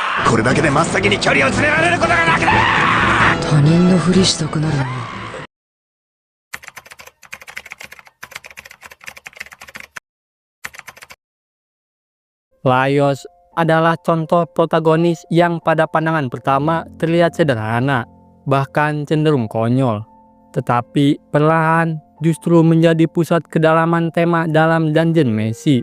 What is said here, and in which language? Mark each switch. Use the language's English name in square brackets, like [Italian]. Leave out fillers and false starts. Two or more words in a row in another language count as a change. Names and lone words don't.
[Japanese] これだけで真っ先に距離を詰められることがなくなる。他人のふりしたくなるな。 [Indonesian] Laios adalah contoh protagonis yang pada pandangan pertama terlihat sederhana, bahkan cenderung konyol. Tetapi perlahan justru menjadi pusat kedalaman tema dalam Dungeon Meshi.